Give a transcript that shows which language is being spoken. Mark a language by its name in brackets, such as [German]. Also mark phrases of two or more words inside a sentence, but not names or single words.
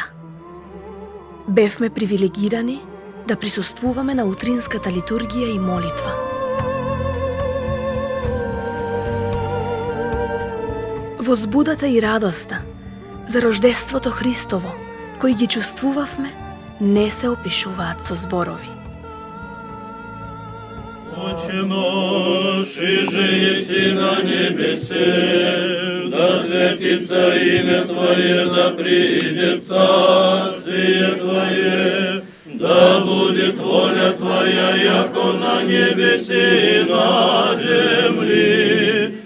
[Macedonian] Бевме привилегирани да присуствуваме на утринската литургија и молитва. Возбудата и радоста за рождеството Христово, кои ги чувствувавме, не се опишуваат со зборови. [Church Slavic] Отче наш, иже еси на небесе, да светится имя Твое, да придет царствие Твое, да будет воля Твоя, яко на небесе и на земли.